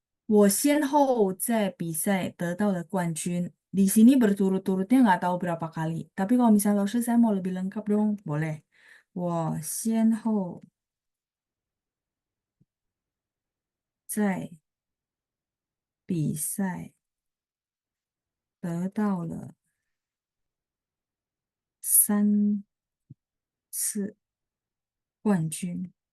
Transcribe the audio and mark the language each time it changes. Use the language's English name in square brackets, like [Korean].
[Chinese] 我先后在比赛得到了冠军. [Indonesian] Di sini berturut-turutnya nggak tahu berapa kali. Tapi kalau misalnya Laoshi, saya mau lebih lengkap dong. Boleh. [Chinese] 我先后在比赛得到了3次冠军.